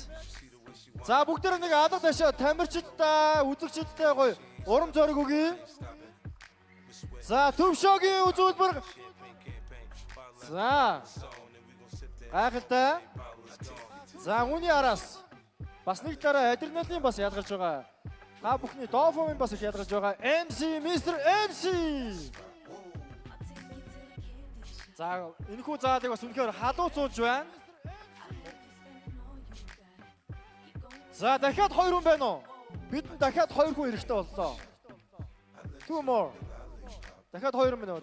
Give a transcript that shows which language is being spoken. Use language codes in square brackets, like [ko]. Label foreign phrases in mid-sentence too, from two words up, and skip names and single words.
[mn] За бүгдээр нэг алга ташаа тамирчидтай, үзэгчидтэй гоё урам зориг өгье. За төвшөөгийн үзүүлбэр. За гайхалтай. За үүний араас бас нэг дараа адреналин бас ялгарч байгаа. Та бүхний дофамин бас их ялгарч байгаа. MC Mr. MC. За энэхүү заалыг бас үнэхээр халууцуулж байна. За дахиад 2 хүн байна уу? Бидэнд дахиад 2 хүн эрэхтэй боллоо. 2 more. Дахиад 2 хүн байна уу?